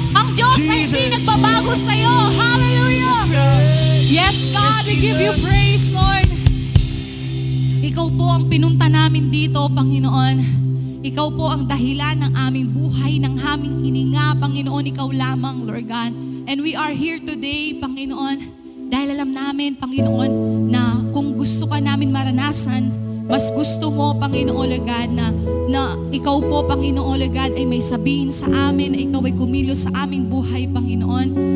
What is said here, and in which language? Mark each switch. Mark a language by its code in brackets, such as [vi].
[tl] Ang Diyos ay hindi nagbabago sa'yo. Hallelujah! [en] Yes, God, we give you praise, Lord. [tl] Ikaw po ang pinunta namin dito, Panginoon. Ikaw po ang dahilan ng aming buhay, ng aming hininga, Panginoon. Ikaw lamang, Lord God. [en] And we are here today, [tl] Panginoon, dahil alam namin, Panginoon, na kung gusto ka namin maranasan, mas gusto mo, Panginoon, Lord God, na ikaw po, Panginoon, Lord God, ay may sabihin sa amin, na ikaw ay kumilos sa aming buhay, Panginoon.